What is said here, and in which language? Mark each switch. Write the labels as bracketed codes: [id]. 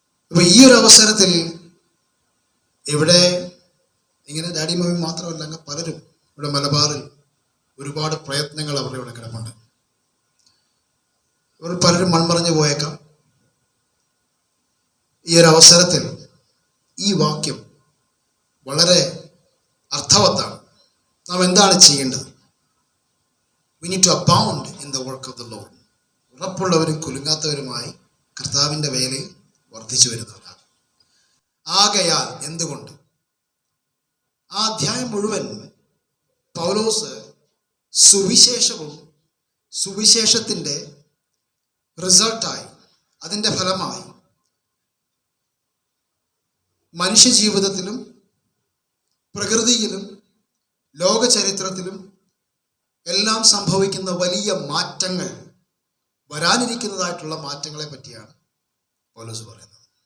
[ml] അപ്പൊ ഈ ഒരു അവസരത്തിൽ ഇവിടെ ഇങ്ങനെ ഡാഡി മമ്മി മാത്രമല്ല, അങ്ങ് പലരും ഇവിടെ മലബാറിൽ ഒരുപാട് പ്രയത്നങ്ങൾ അവരുടെ ഇവിടെ കിടപ്പുണ്ട്. അവർ പലരും മൺമറഞ്ഞു പോയേക്കാം. ഈ ഒരു അവസരത്തിൽ ഈ വാക്യം വളരെ അർത്ഥവത്താണ്. നാം എന്താണ് ചെയ്യേണ്ടത്? [en] We need to abound in the work of the Lord. [ml] ഉറപ്പുള്ളവരും കുലുങ്ങാത്തവരുമായി കർത്താവിൻ്റെ വേലയിൽ വർദ്ധിച്ചു വരുന്നവരാണ്. ആകയാൽ എന്തുകൊണ്ട്? ആ അധ്യായം മുഴുവൻ പൗലോസ് സുവിശേഷവും സുവിശേഷത്തിൻ്റെ റിസൾട്ടായി, അതിൻ്റെ ഫലമായി മനുഷ്യജീവിതത്തിലും പ്രകൃതിയിലും ലോകചരിത്രത്തിലും എല്ലാം സംഭവിക്കുന്ന വലിയ മാറ്റങ്ങൾ, വരാനിരിക്കുന്നതായിട്ടുള്ള മാറ്റങ്ങളെ പറ്റിയാണ് പൗലോസ് പറയുന്നത്.